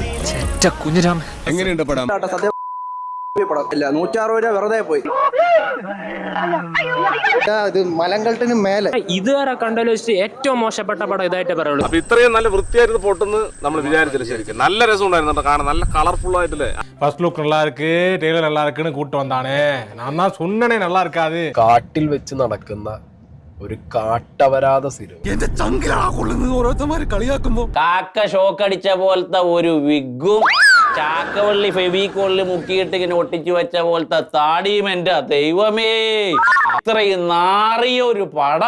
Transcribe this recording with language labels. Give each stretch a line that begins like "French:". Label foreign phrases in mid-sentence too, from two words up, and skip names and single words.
Malayalam: എങ്ങനെയുണ്ട് പടം? 160 രൂപ വെറുതെ പോയി. ഇത് മലങ്കൾട്ടിന് മേലെ ഇതുവരെ കണ്ടതിൽ വെച്ച് ഏറ്റവും മോശപ്പെട്ട പടം ഇതായിട്ട് പറയുള്ളൂ. അപ്പൊ ഇത്രയും നല്ല വൃത്തിയായിരുന്നു പൊട്ടെന്ന് നമ്മൾ വിചാരിച്ചില്ല. ശരിക്കും നല്ല രസം ഉണ്ടായിരുന്നു കാണാൻ, നല്ല കളർഫുൾ ആയിട്ടില്ലേ.
English: first look
Tamil: நல்லா இருக்கு, டெய்லர் நல்லா இருக்குன்னு கூட்டு வந்தானே. நான் தான் சொன்னனே நல்லா இருக்காது.
Malayalam: കാട്ടിൽ വെച്ച് നടക്കുന്ന ഒരു കാട്ടവരാത സിനിമ. കാക്ക ഷോക്കടിച്ച പോലത്തെ ഒരു വിഗും ചാക്കവള്ളി ഫെവിക്കോളിൽ മുക്കിയിട്ട് ഇങ്ങനെ ഒട്ടിച്ചു വെച്ച പോലത്തെ താടിയും, എന്റെ ദൈവമേ, അത്രയും നാറിയ ഒരു പടം.